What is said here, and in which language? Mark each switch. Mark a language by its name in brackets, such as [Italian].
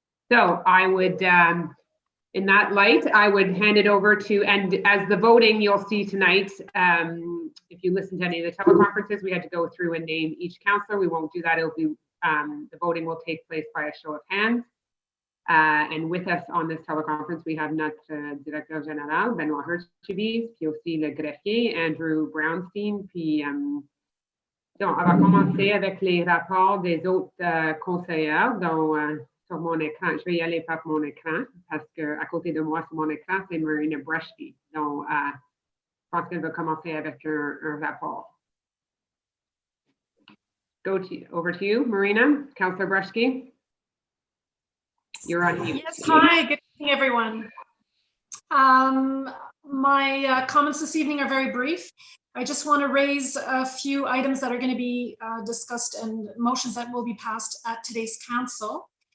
[English] So I would, in that light, I would hand it over to, and as the voting you'll see tonight, if you listen to any of the teleconferences, we had to go through and name each councillor. We won't do that. It'll be, the voting will take place by a show of hands. And with us on this teleconference, we have [French] notre directeur général, Benoît Hurtubise, puis aussi le greffier, Andrew Brownstein, puis donc, on va commencer avec les rapports des autres conseillers, dont sur mon écran, je vais y aller par mon écran, parce qu'à côté de moi, sur mon écran, c'est Marina Brushke. Donc, je pense qu'elle va commencer avec un rapport. [English] Over to you, Marina, Councillor Brushke. You're on mute. Yes, hi, good evening, everyone. My comments this evening are very brief. I just want to raise a few items that are going to be discussed and motions that will be passed at today's council.